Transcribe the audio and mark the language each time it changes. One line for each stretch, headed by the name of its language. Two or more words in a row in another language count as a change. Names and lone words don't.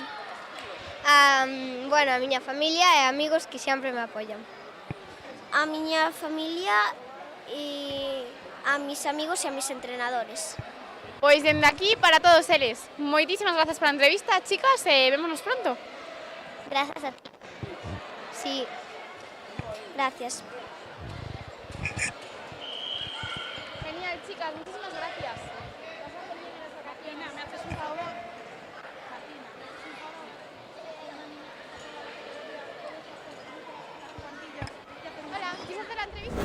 Galician: Bueno, a miña familia e amigos que sempre me apoian. A miña familia e
Spanish: a mis amigos e a mis entrenadores.
Galician: Pois dende aquí para todos eles. Moitísimas grazas pola entrevista, chicas, e vémonos pronto. Grazas a ti.
Spanish: Sí. Gracias. Genial, chicas, muchísimas gracias. ¿Me haces un favor? Hola, ¿quieres hacer la entrevista?